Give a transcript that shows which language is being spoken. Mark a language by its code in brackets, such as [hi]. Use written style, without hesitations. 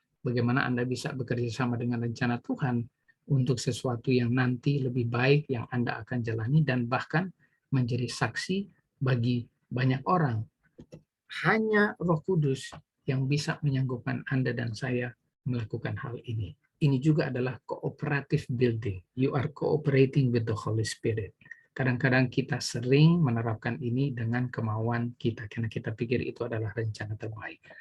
[id] Bagaimana Anda bisa bekerja sama dengan rencana Tuhan untuk sesuatu yang nanti lebih baik yang Anda akan jalani dan bahkan menjadi saksi bagi banyak orang. Hanya Roh Kudus yang bisa menyanggupkan Anda dan saya melakukan hal ini. Ini juga adalah [en] cooperative building. You are cooperating with the Holy Spirit. [id] Kadang-kadang kita sering menerapkan ini dengan kemauan kita, karena kita pikir itu adalah rencana terbaik.